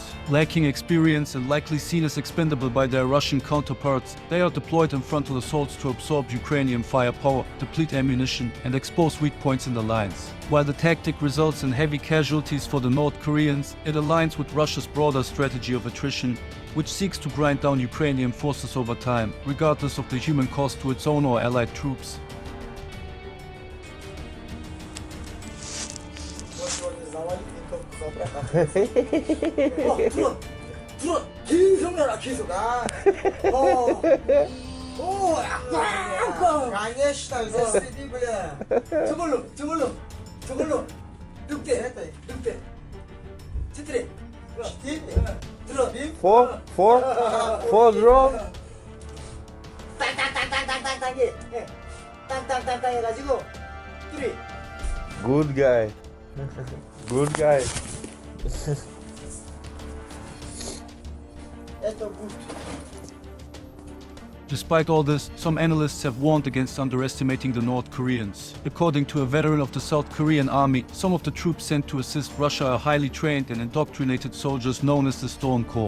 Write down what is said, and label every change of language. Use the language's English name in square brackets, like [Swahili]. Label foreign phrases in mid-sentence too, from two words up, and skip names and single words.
[English] Lacking experience and likely seen as expendable by their Russian counterparts, they are deployed in frontal assaults to absorb Ukrainian firepower, deplete ammunition, and expose weak points in the lines. While the tactic results in heavy casualties for the North Koreans, it aligns with Russia's broader strategy of attrition, which seeks to grind down Ukrainian forces over time, regardless of the human cost to its own or allied troops. [Russian] Конечно, засади, бля. [Korean] 저걸로. 늑대. 4. 들어. [English] 4 drone. [Korean] 땅땅땅땅땅땅 해. 땅땅땅땅 해가지고 3. [English] Good guy. Good guy. [Russian] Это good. [English] Despite all this, some analysts have warned against underestimating the North Koreans. According to a veteran of the South Korean army, some of the troops sent to assist Russia are highly trained and indoctrinated soldiers known as the Storm Corps.